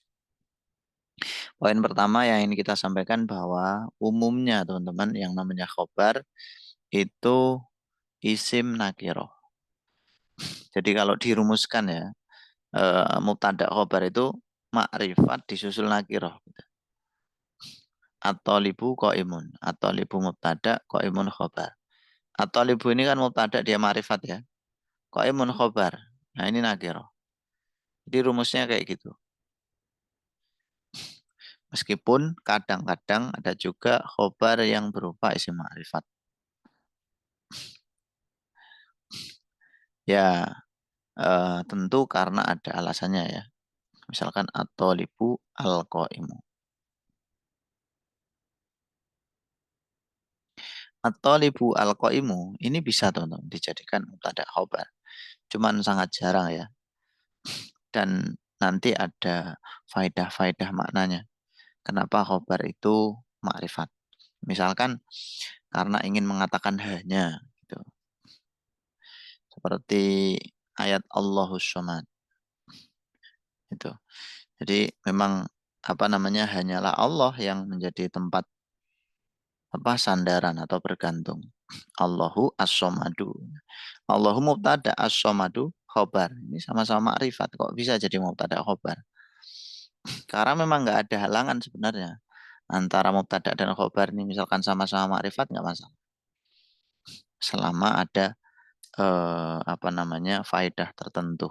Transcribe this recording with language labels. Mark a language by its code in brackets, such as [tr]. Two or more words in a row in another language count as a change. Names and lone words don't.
[id] Poin pertama yang ingin kita sampaikan bahwa umumnya teman-teman yang namanya khobar itu [ar] اسم نكرة. [id] Jadi kalau dirumuskan ya, [ar] مبتدأ خبر [id] itu makrifat disusul nakiroh. [ar] الطالب قائم. الطالب مبتدأ، قائم خبر. [id] At-thalibu ini kan mubtada dia makrifat ya. [ar] قائم خبر. [id] Nah ini nakiroh. Jadi rumusnya kayak gitu. Meskipun kadang-kadang ada juga khobar yang berupa isim makrifat. Ya, tentu karena ada alasannya ya. Misalkan [ar] الطالب القائم. الطالب القائم [id] ini bisa teman-teman dijadikan [ar] مبتدأ خبر. [id] Cuman sangat jarang ya. Dan nanti ada faedah-faedah maknanya. Kenapa khobar itu makrifat? Misalkan karena ingin mengatakan hanya gitu. Seperti ayat [ar] الله الصمد [id] itu. Jadi memang apa namanya hanyalah Allah yang menjadi tempat apa sandaran atau bergantung. [ar] الله الصمد. الله مبتدأ الصمد خبر. [id] Ini sama-sama makrifat. Kok bisa jadi [ar] مبتدأ خبر? [id] Karena memang nggak ada halangan sebenarnya antara mubtada dan khobar ini. Misalkan sama-sama makrifat nggak masalah. Selama ada apa namanya faedah tertentu.